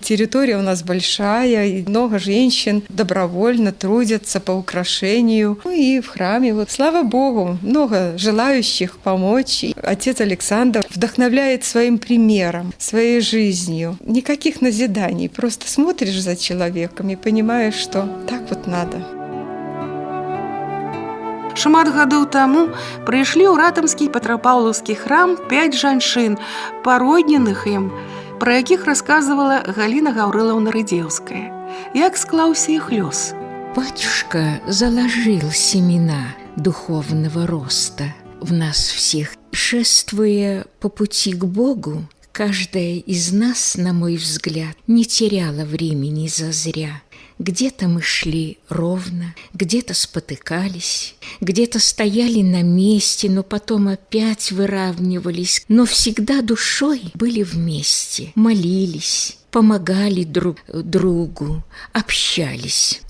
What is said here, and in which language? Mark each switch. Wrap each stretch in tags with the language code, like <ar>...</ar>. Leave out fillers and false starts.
<ru>Территория у нас большая, и много женщин добровольно трудятся по украшению. Ну и в храме. Вот, слава Богу, много желающих помочь. И отец Александр вдохновляет своим примером, своей жизнью. Никаких назиданий. Просто смотришь за человеком и понимаешь, что так вот надо.</ru> <be>Шмат гадоў таму прыйшлі ў ратамскі петрапаўлаўскі храм 5 жанчын, пародненых ім, пра якіх расказвала Галіна Гаўрылаўна Рыдзеўская. Як склаўся іх лёс?</be> <ru>Батюшка заложил семена духовного роста в нас всех. Шествуя по пути к Богу, Каждая из нас, на мой взгляд, не теряла времени зазря. Где-то мы шли ровно, где-то спотыкались, где-то стояли на месте, но потом опять выравнивались, но всегда душой были вместе, молились, помогали друг другу, общались.</ru>